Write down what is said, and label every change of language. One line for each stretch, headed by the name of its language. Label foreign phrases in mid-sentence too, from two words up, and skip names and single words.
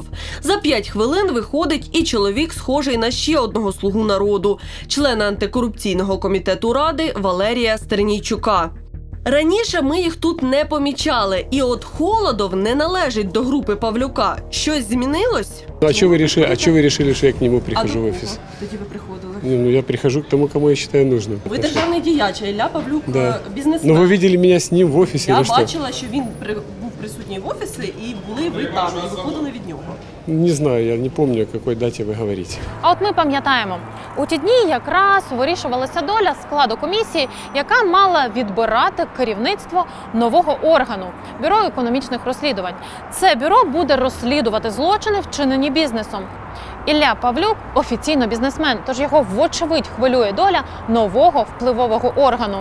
Ukrainian: За 5 хвилин виходить і чоловік, схожий на ще одного слугу народу, члена антикорупційного комітету Ради Валерія Стернійчука. Раніше ми їх тут не помічали, і от Холодов не належить до групи Павлюка. Щось змінилось?
Russian: А что вы решили, что я к нему прихожу в офис?
Ukrainian: Тоді ви приходили?
Russian: Ну, я прихожу к тому, кому я считаю нужным.
Ukrainian: Ви державний діяч, а Ілля Павлюк
Russian: Да.
Ukrainian: бізнесмен.
Russian: Но вы видели меня с ним в офисе
Ukrainian: Я
Russian: или что?
Ukrainian: бачила, що він був присутній в офісі, і були ви там, і виходили від нього.
Russian: Не знаю, я не помню, о какой дате вы говорите.
Ukrainian: А от ми пам'ятаємо, у ті дні якраз вирішувалася доля складу комісії, яка мала відбирати керівництво нового органу – Бюро економічних розслідувань. Це бюро буде розслідувати злочини, вчинені бізнесом. Ілля Павлюк – офіційно бізнесмен, тож його вочевидь хвилює доля нового впливового органу.